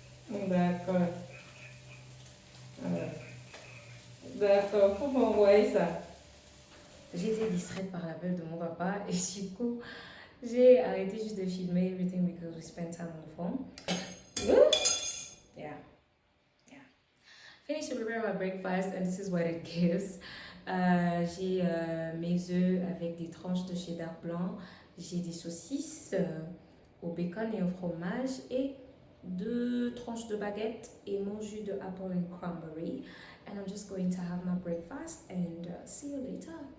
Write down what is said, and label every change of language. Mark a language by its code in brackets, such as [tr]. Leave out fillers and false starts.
[fr] D'accord. D'accord, faut m'envoyer ça. J'ai été distraite par l'appel de mon papa et du coup, j'ai arrêté juste de filmer [en] everything because we spent time on the phone. Yeah. Finish to prepare my breakfast and this is what it gives. [fr] J'ai mes œufs avec des tranches de cheddar blanc. J'ai des saucisses au bacon et au fromage et 2 tranches de baguette et mon jus de [en] apple and cranberry. And I'm just going to have my breakfast and see you later.